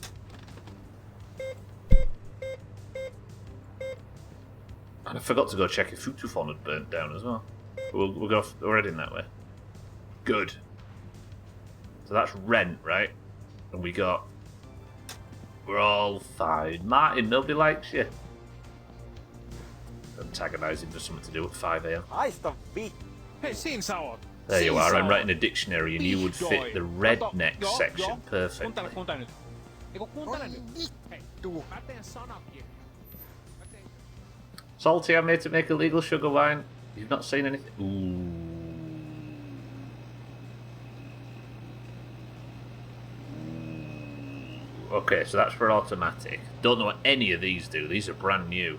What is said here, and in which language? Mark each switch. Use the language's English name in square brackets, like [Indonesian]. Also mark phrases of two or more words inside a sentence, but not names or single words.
[English] And I forgot to go check if Futufon had burnt down as well. We're heading that way. Good. So that's rent, right? And we're all fine. Martin, nobody likes you. Antagonising for something to do at 5 AM. [Finnish] Haista vittu. Hei, siinä sä oot. [English] There you are, I'm writing a dictionary and you would fit the redneck section perfectly. [Finnish] Kuuntele nyt. Eiku kuuntele nyt. Hei, mä teen sanakirjan. [English] Salty, I'm made to make illegal sugar wine. You've not seen anything? Ooh. Okay, so that's for automatic. Don't know what any of these do. These are brand new.